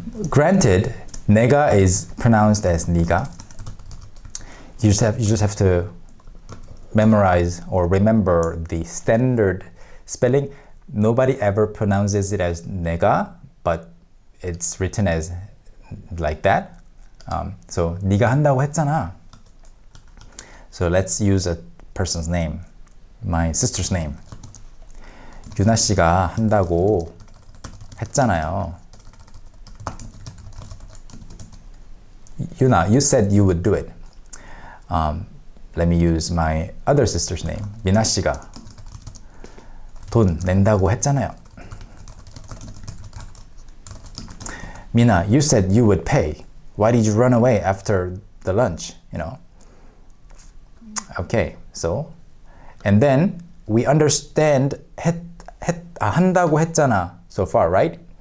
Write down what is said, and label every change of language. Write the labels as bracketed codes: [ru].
[en] Granted, 내가 is pronounced as 네가. You just have to memorize or remember the standard spelling. Nobody ever pronounces it as 내가, but it's written as like that. [ko] So 네가 한다고 했잖아. [en] So let's use a person's name. My sister's name. [ko] 유나 씨가 한다고 했잖아요. [en] Yuna, you said you would do it. Let me use my other sister's name. [ko] 미나 씨가 돈 낸다고 했잖아요. [en] Mina, you said you would pay. Why did you run away after the lunch? You know. Okay, so and then we understand [ko] 한다고 했잖아 [en] so far, right?